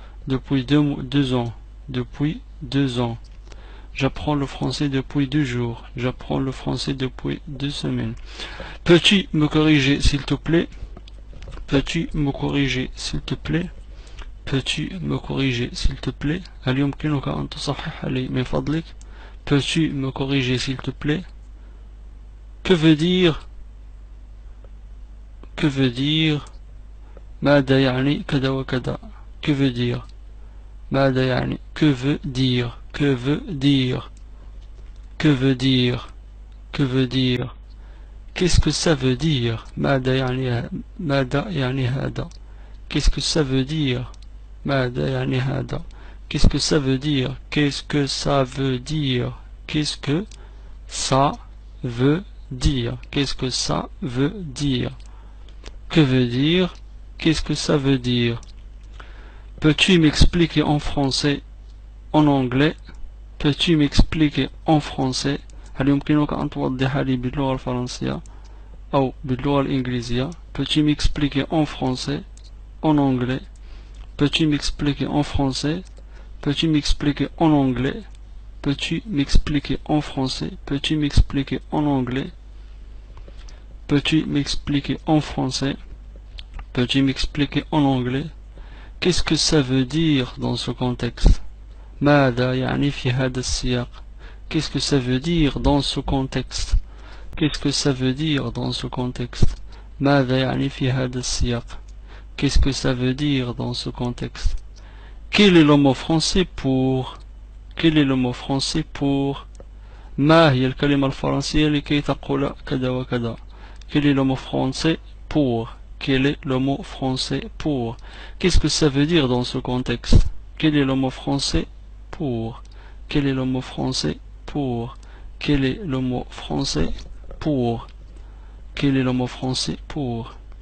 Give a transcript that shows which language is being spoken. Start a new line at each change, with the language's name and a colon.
French: Depuis 2 ans. Depuis 2 ans. J'apprends le français depuis 2 jours. J'apprends le français depuis 2 semaines. Peux-tu me corriger s'il te plaît? Peux-tu me corriger s'il te plaît? Peux-tu me corriger s'il te plaît?
Arabic: هل يمكنك أن تصحح لي من فضلك?
French: Peux-tu me corriger s'il te plaît? Que veut dire? Que veut dire?
Arabic: ماذا يعني كذا وكذا?
French: Que veut dire?
Arabic: ماذا يعني?
French: Que veut dire? Que veut dire? Que veut dire? Que veut dire? Qu'est-ce que ça veut dire?
Arabic: ماذا يعني هذا?
French: Qu'est-ce que ça veut dire?
Arabic: ماذا يعني هذا?
French: Qu'est-ce que ça veut dire? Qu'est-ce que ça veut dire? Qu'est-ce que ça veut dire? Qu'est-ce que ça veut dire? Que veut dire? Qu'est-ce que ça veut dire? Peux-tu m'expliquer en français, en anglais? Peux-tu m'expliquer en français?
Arabic: هل يمكنك أن توضح لي باللغة الفرنسية أو باللغة الإنجليزية؟
French: Peux-tu m'expliquer en français, en anglais? Peux-tu m'expliquer en français? Peux-tu m'expliquer en anglais? Peux-tu m'expliquer en français? Peux-tu m'expliquer en anglais? Peux-tu m'expliquer en français? Peux-tu m'expliquer en anglais? Qu'est-ce que ça veut dire dans ce contexte?
Arabic: ماذا يعني في هذا السياق?
French: Qu'est-ce que ça veut dire dans ce contexte? Qu'est-ce que ça veut dire dans ce contexte?
Arabic: ماذا يعني في هذا السياق?
French: Qu'est-ce que ça veut dire dans ce contexte? Quel est le mot français pour? Quel est le mot français pour?
Arabic: ما هي الكلمة الفرنسية لكي تقول كذا وكذا?
French: Quel est le mot français pour? Quel est le mot français pour? Qu'est-ce que ça veut dire dans ce contexte? Quel est le mot français pour? Quel est le mot français pour? Quel est le mot français pour? Quel est le mot français pour?